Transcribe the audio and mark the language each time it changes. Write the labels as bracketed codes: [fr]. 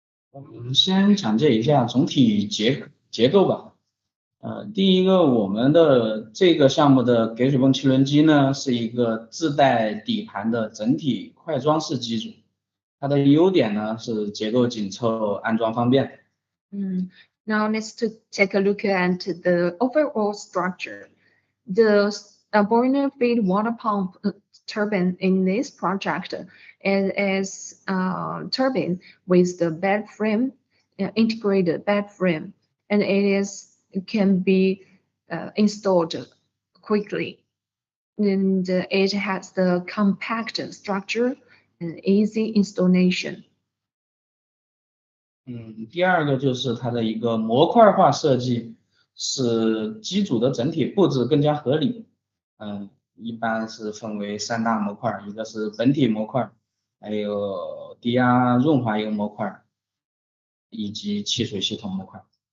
[zh] 我们先讲解一下总体结构吧。第一个，我们的这个项目的给水泵汽轮机呢，是一个自带底盘的整体快装式机组。它的优点呢是结构紧凑，安装方便。 [en] Now let's take a look at the overall structure. The boiler feed water pump turbine in this project is turbine with the bed frame, integrated bed frame, and it can be installed quickly. And it has the compact structure and easy installation. [zh] 第二个就是它的一个模块化设计，使机组的整体布置更加合理。一般是分为3大模块，一个是本体模块，还有低压润滑油模块，以及汽水系统模块。